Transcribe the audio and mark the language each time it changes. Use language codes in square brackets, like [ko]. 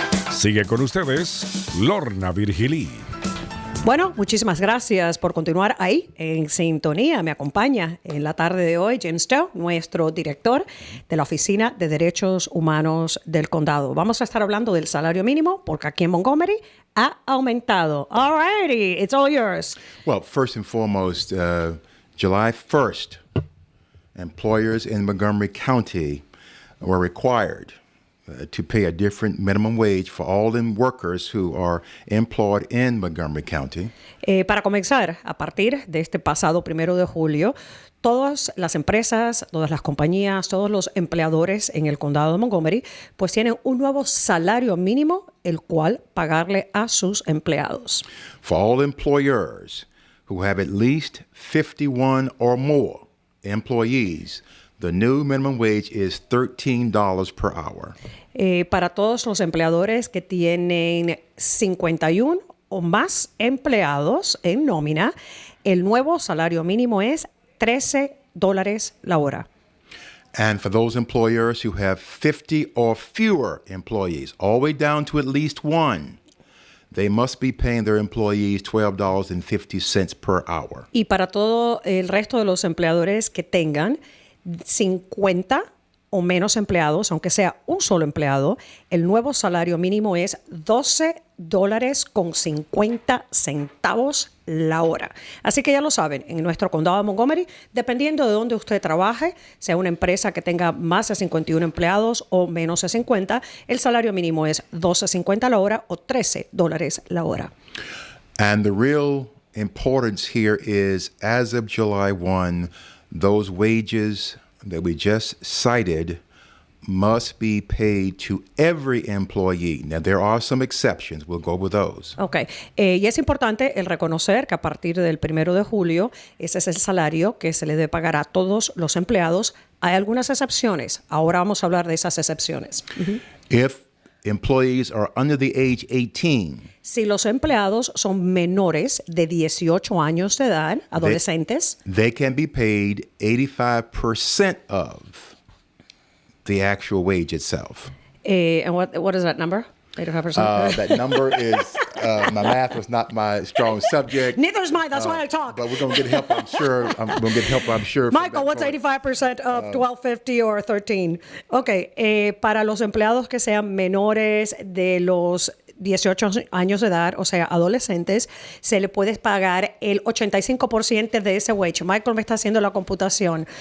[es] Sigue con ustedes, Lorna Virgilí. Bueno, muchísimas gracias por continuar ahí en sintonía. Me acompaña en la tarde de hoy Jim Stowe, nuestro director de la Oficina de Derechos Humanos del Condado. Vamos a estar hablando del salario mínimo porque aquí en Montgomery ha aumentado. [en] All righty, it's all yours. Well, first and foremost, July 1st, employers in Montgomery County were required to pay a different minimum wage for all them workers who are employed in Montgomery County. [es] Para comenzar, a partir de este pasado 1 de julio, todas las empresas, todas las compañías, todos los empleadores en el condado de Montgomery, pues tienen un nuevo salario mínimo, el cual pagarle a sus empleados. [en] For all employers who have at least 51 or more employees, the new minimum wage is $13 per hour. [es] Para todos los empleadores que tienen 51 o más empleados en nómina, el nuevo salario mínimo es $13 la hora. [en] And for those employers who have 50 or fewer employees, all the way down to at least one, they must be paying their employees $12.50 per hour. [es] Y para todo el resto de los empleadores que tengan 50 o menos empleados, aunque sea un solo empleado, el nuevo salario mínimo es $12.50 la hora. Así que ya lo saben, en nuestro condado de Montgomery, dependiendo de dónde usted trabaje, sea una empresa que tenga más de 51 empleados o menos de 50, el salario mínimo es $12.50 la hora o $13 la hora. [en] And the real importance here is, as of July 1, those wages that we just cited must be paid to every employee. Now, there are some exceptions. We'll go with those. Ok. [es] Y es importante el reconocer que a partir del 1 de julio, ese es el salario que se le debe pagar a todos los empleados. Hay algunas excepciones. Ahora vamos a hablar de esas excepciones. [en] If employees are under the age 18, [es] Si los empleados son menores de 18 años de edad, adolescentes, [en] they can be paid 85% of the actual wage itself. and what is that number? 85%? That number is, my math was not my strong subject. Neither is mine. That's why I talk. But we're going to get help, I'm sure. I'm going to get help, I'm sure. from Michael, that part. 85% of 1250 or 13? [es] Ok, para los empleados que sean menores de los 18 años de edad, o sea, adolescentes, se le puede pagar el 85% de ese wage. Michael me está haciendo la computación.